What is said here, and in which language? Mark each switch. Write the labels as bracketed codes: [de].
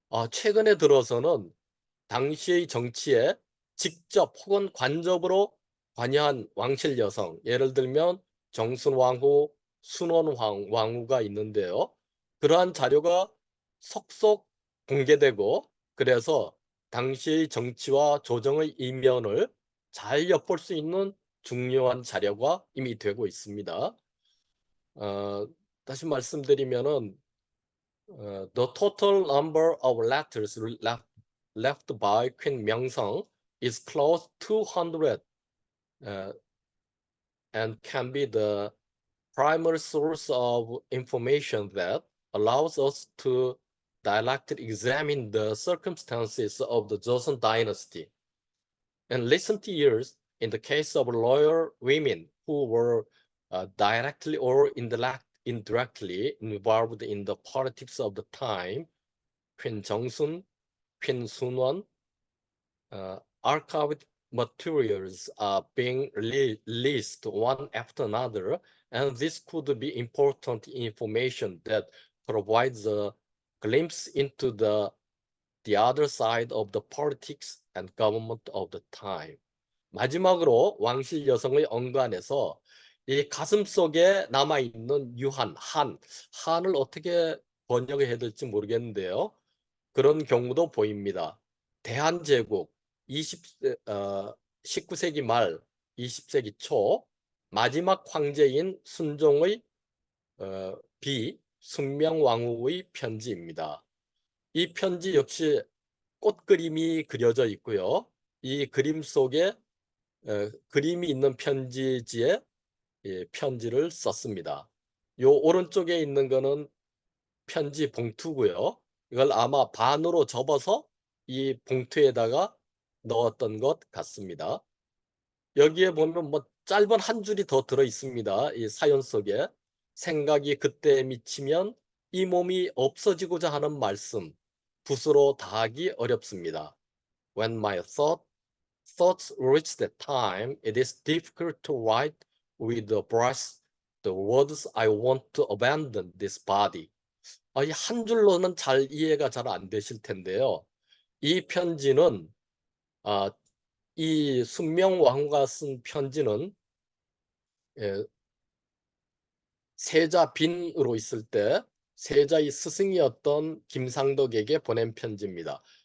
[ko] 최근에 들어서는 당시의 정치에 직접 혹은 간접으로 관여한 왕실 여성, 예를 들면 정순왕후, 순원왕후가 있는데요. 그러한 자료가 속속 공개되고 그래서 당시의 정치와 조정의 이면을 잘 엿볼 수 있는 중요한 자료가 이미 되고 있습니다. 다시 말씀드리면은 [en] the total number of letters left by Queen Myeongsong is close to 200 and can be the primary source of information that allows us to directly examine the circumstances of the Joseon dynasty. In recent years, in the case of loyal women who were directly or indirectly involved in the politics of the time, Queen Jongsun, Queen Sunwon, archived materials are being released one after another, and this could be important information that provides a glimpse into the other side of the politics and government of the time. [ko] 마지막으로 왕실 여성의 언간에서 이 가슴 속에 남아있는 한을 어떻게 번역해야 될지 모르겠는데요. 그런 경우도 보입니다. 대한제국 19세기 말 20세기 초 마지막 황제인 순종의 순명왕후의 편지입니다. 이 편지 역시 꽃그림이 그려져 있고요. 이 그림 속에 그림이 있는 편지지에 편지를 썼습니다. 요 오른쪽에 있는 거는 편지 봉투고요. 이걸 아마 반으로 접어서 이 봉투에다가 넣었던 것 같습니다. 여기에 보면 뭐 짧은 한 줄이 더 들어 있습니다. 이 사연 속에 생각이 그때에 미치면 이 몸이 없어지고자 하는 말씀, 붓으로 다하기 어렵습니다. [en] When my thoughts reach that time, it is difficult to write with the brush the words I want to abandon this body. [ko] 이 한 줄로는 잘 이해가 잘 안 되실 텐데요. 이 편지는 이 순명왕후가 쓴 편지는 세자 빈으로 있을 때 세자의 스승이었던 김상덕에게 보낸 편지입니다.